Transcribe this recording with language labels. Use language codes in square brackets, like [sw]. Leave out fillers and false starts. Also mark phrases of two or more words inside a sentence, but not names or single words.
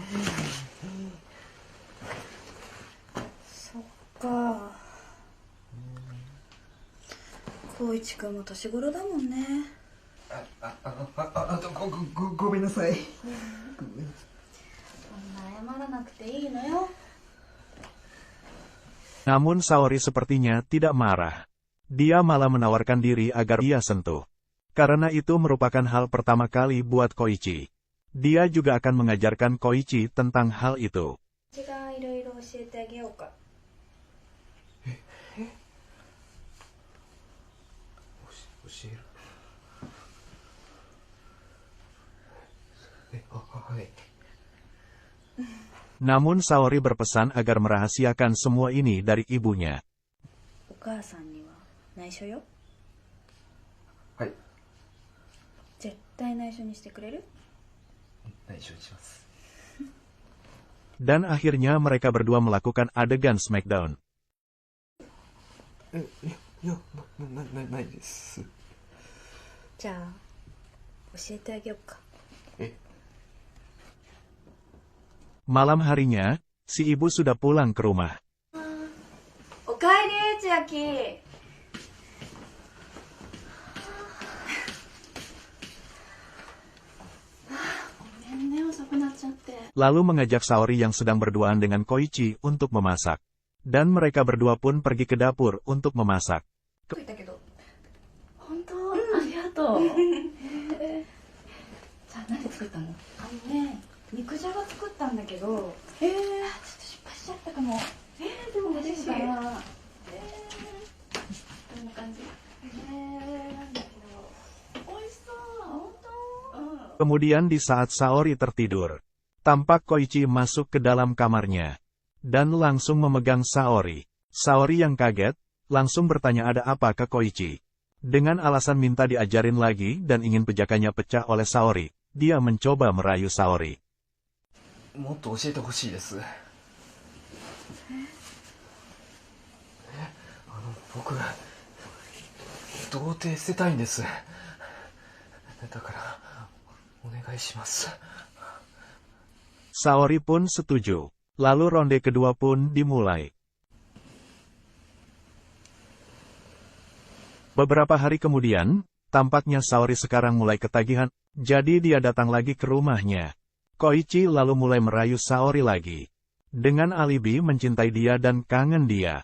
[ja] そっか。光一くんも年頃だもんね。ごめんなさい。そんな謝らなくていいのよ。 [id] Namun Saori sepertinya tidak marah. Dia malah menawarkan diri agar dia sentuh. Karena itu merupakan hal pertama kali buat Koichi. Dia juga akan mengajarkan Koichi tentang hal itu. [ja] 私がいろいろ教えてあげようか。教える。はい。 [id] Namun Saori berpesan agar merahasiakan semua ini dari ibunya. [ja] お母さんには内緒よ。はい。絶対内緒にしてくれる？内緒にします。 [id] Dan akhirnya mereka berdua melakukan adegan Smackdown. [ja] ないです。じゃあ教えてあげようか。 [id] Malam harinya, si ibu sudah pulang ke rumah. [ja] おかえり千秋。ごめんね、遅くなっちゃって。 [id] Lalu mengajak Saori yang sedang berduaan dengan Koichi untuk memasak. Dan mereka berdua pun pergi ke dapur untuk memasak. [ja] 本当、ありがとう。じゃあ何作ったの？肉じゃが作ったんだけど、ちょっと失敗しちゃったかも。でも嬉しい。どんな感じ？なんだけど、美味しそう。本当？ [id] Kemudian di saat Saori tertidur, tampak Koichi masuk ke dalam kamarnya. Dan langsung memegang Saori. Saori yang kaget, langsung bertanya ada apa ke Koichi. Dengan alasan minta diajarin lagi dan ingin pejakannya pecah oleh Saori, dia mencoba merayu Saori. [ja] もっと教えてほしいです。僕童貞捨てたいんです。だからお願いします。 [id] Saori pun setuju. Lalu ronde kedua pun dimulai. Beberapa hari kemudian, tampaknya Saori sekarang mulai ketagihan, jadi dia datang lagi ke rumahnya. Koichi lalu mulai merayu Saori lagi. Dengan alibi mencintai dia dan kangen dia.